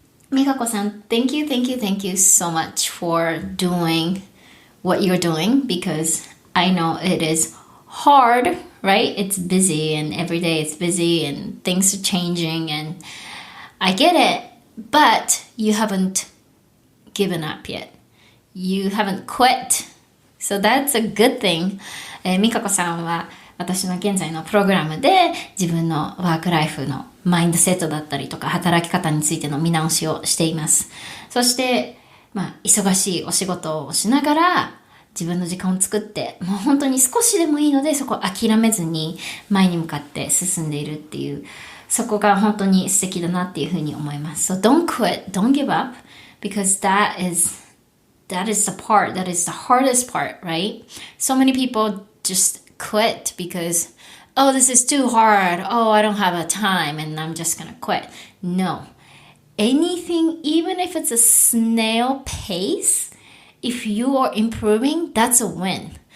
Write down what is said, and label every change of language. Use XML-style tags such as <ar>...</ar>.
<en>みかこさん、thank you so much for doing what you're doing because I know it is hard, right? It's busy and every day it's busy and things are changing and I get it, but you haven't given up yet. You haven't quit. So that's a good thing.</en> <ja>みかこさんは私の現在のプログラムで自分のワークライフのマインドセットだったりとか働き方についての見直しをしています。そして、忙しいお仕事をしながら自分の時間を作ってもう本当に少しでもいいのでそこを諦めずに前に向かって進んでいるっていうそこが本当に素敵だなっていうふうに思います。</ja> <en>So don't quit, don't give up because that is the part, that is the hardest part, right? So many people just quit because, oh, this is too hard. Oh, I don't have a time and I'm just gonna quit. No. Anything, even if it's a snail pace, if you are improving, that's a win.</en>